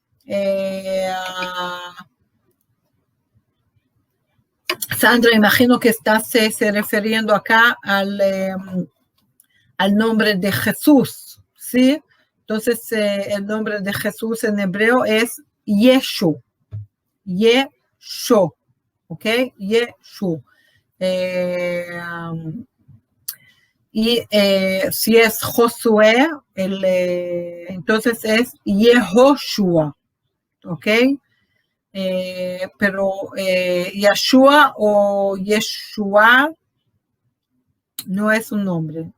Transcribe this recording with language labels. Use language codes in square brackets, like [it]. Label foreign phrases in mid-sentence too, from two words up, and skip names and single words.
[es] Sandra, imagino que estás se refiriendo acá al nombre de Jesús, ¿sí? Entonces, el nombre de Jesús en hebreo es Yeshu. Yeshu, ¿ok? Yeshu. Y si es Josué, entonces es Yehoshua, ¿ok? Pero Yeshua o Yeshua no es un nombre.